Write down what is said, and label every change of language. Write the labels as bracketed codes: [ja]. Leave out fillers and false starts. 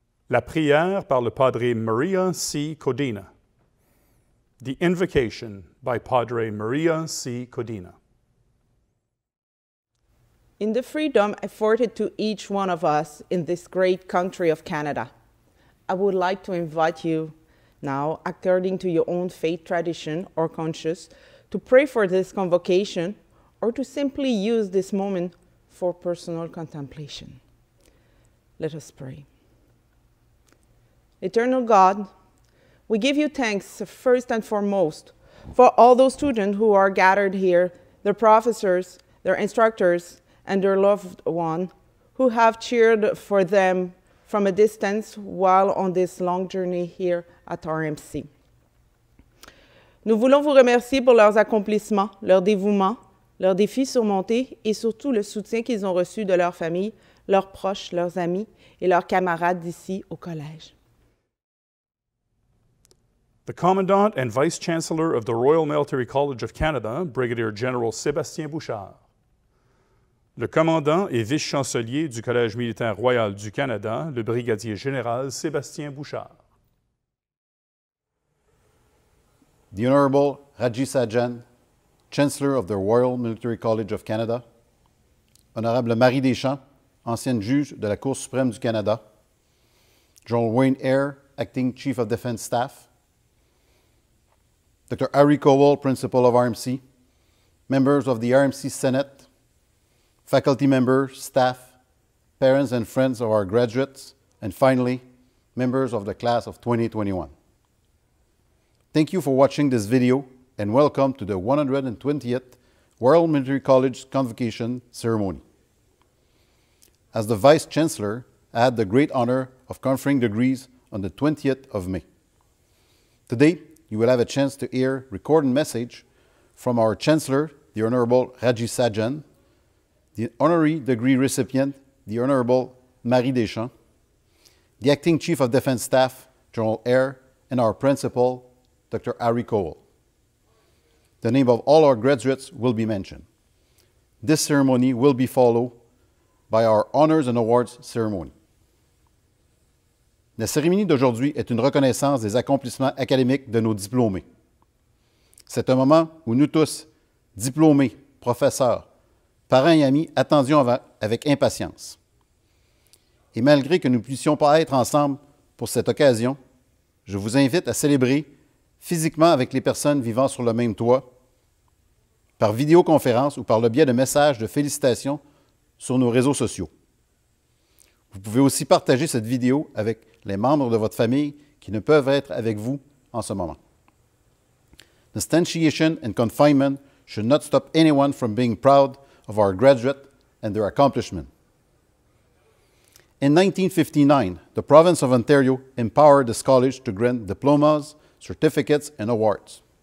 [fr] La prière par le Padre Maria C. Codina. [en] The Invocation by Padre Maria C. Codina. In the freedom afforded to each one of us in this great country of Canada, I would like to invite you now, according to your own faith tradition or conscience, to pray for this convocation or to simply use this moment for personal contemplation. Let us pray. Eternal God, we give you thanks first and foremost for all those students who are gathered here, their professors, their instructors, and their loved one who have cheered for them from a distance while on this long journey here at RMC. [fr] Nous voulons vous remercier pour leurs accomplissements, leur dévouement, leurs défis surmontés et surtout le soutien qu'ils ont reçu de leurs familles, leurs proches, leurs amis et leurs camarades d'ici au collège. [en] The Commandant and Vice-Chancellor of the Royal Military College of Canada, Brigadier General Sébastien Bouchard. [fr] Le commandant et vice-chancelier du Collège militaire royal du Canada, le brigadier général Sébastien Bouchard. [en] The Honorable Raji Sajan, Chancellor of the Royal Military College of Canada. [fr] Honorable Marie Deschamps, ancienne juge de la Cour suprême du Canada. [en] General Wayne Eyre, Acting Chief of Defense Staff. Dr. Harry Cowell, Principal of RMC. Members of the RMC Senate. Faculty members, staff, parents and friends of our graduates, and finally, members of the class of 2021. Thank you for watching this video and welcome to the 120th Royal Military College Convocation Ceremony. as the Vice Chancellor, I had the great honor of conferring degrees on the 20th of May. Today, you will have a chance to hear a recorded message from our Chancellor, the Honorable Raji Sajan, the honorary degree recipient, the Honorable Marie Deschamps, the Acting Chief of Defense Staff, General Eyre, and our Principal, Dr. Harry Cowell. The name of all our graduates will be mentioned. This ceremony will be followed by our Honors and Awards ceremony. [fr] La cérémonie d'aujourd'hui est une reconnaissance des accomplissements académiques de nos diplômés. C'est un moment où nous tous, diplômés, professeurs, parents et amis, attendions avec impatience. Et malgré que nous ne puissions pas être ensemble pour cette occasion, je vous invite à célébrer physiquement avec les personnes vivant sur le même toit, par vidéoconférence ou par le biais de messages de félicitations sur nos réseaux sociaux. Vous pouvez aussi partager cette vidéo avec les membres de votre famille qui ne peuvent être avec vous en ce moment. [en] The stanchiation and confinement should not stop anyone from being proud of our graduate and their accomplishment. In 1959, the province of Ontario empowered this college to grant diplomas, certificates, and awards.